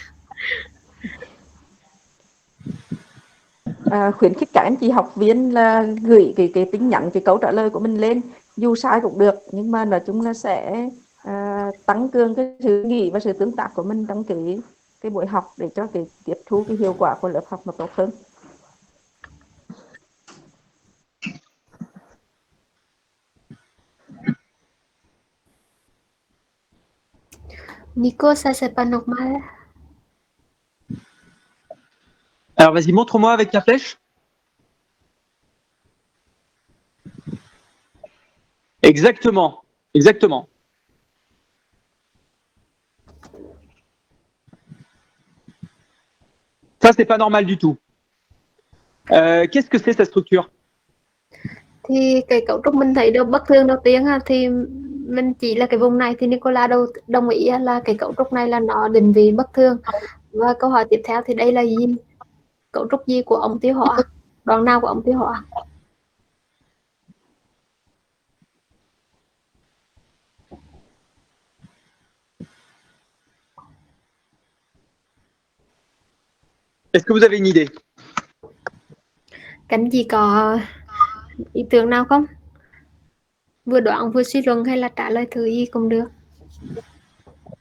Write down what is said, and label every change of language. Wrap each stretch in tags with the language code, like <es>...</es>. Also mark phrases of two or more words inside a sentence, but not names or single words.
<vi>Khuyến khích các anh chị học viên là gửi cái tin nhắn cái câu trả lời của mình lên, dù sai cũng được, nhưng mà nói chung là sẽ tăng cường cái sự nghĩ và sự tương tác của mình trong cái buổi học để cho cái tiếp thu cái hiệu quả của lớp học nó tốt hơn.</vi> <fr>Nico, ça c'est pas normal. Alors vas-y, montre-moi avec ta flèche. Exactement, exactement. Ça, c'est pas normal du tout. Qu'est-ce que c'est cette structure?</fr> <vi>Thì cái cấu trúc mình thấy được bất thường đầu tiên thì mình chỉ là cái vùng này, thì Nicola đồng ý là cái cấu trúc này là nó định vị bất thường. Và câu hỏi tiếp theo thì đây là gì? Cấu trúc gì của ống tiêu hóa? Đoạn nào của ống tiêu hóa?</vi> <fr>Est-ce que vous avez une idée?</fr> <vi>Cánh gì có ý tưởng nào không? Vừa đoạn vừa suy luận hay là trả lời thử gì cũng được.</vi>